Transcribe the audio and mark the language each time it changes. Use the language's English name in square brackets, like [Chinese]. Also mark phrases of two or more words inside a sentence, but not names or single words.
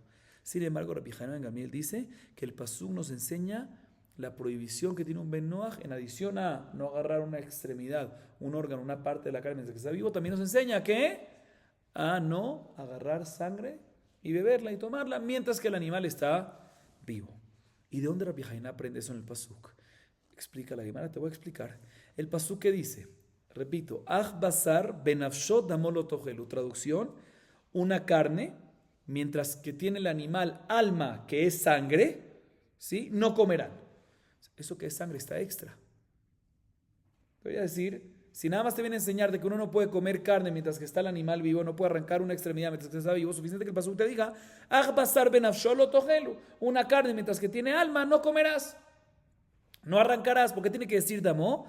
[Spanish] Sin embargo, Rabbi Hanan ben Gamliel dice que el pasuk nos enseña la prohibición que tiene un Ben Noach, en adición a no agarrar una extremidad, un órgano, una parte de la carne mientras que está vivo, también nos enseña que a no agarrar sangre y beberla y tomarla mientras que el animal está vivo. ¿Y de dónde Rabbi Hanan aprende eso en el pasuk? Explica la Gemara, te voy a explicar. El pasuk que dice, repito, [Hebrew] Ach basar benafshot damolo tojelu, [Spanish] traducción, una carne, mientras que tiene el animal alma, que es sangre, ¿sí? No comerán. Eso que es sangre está extra. Te voy a decir, si nada más te viene a enseñar de que uno no puede comer carne mientras que está el animal vivo, no puede arrancar una extremidad mientras que está vivo, suficiente que el pasuk te diga, [Hebrew] Ach basar benafshot lo tojelu, [Spanish] una carne mientras que tiene alma, no comerás, no arrancarás, porque tiene que decir damo.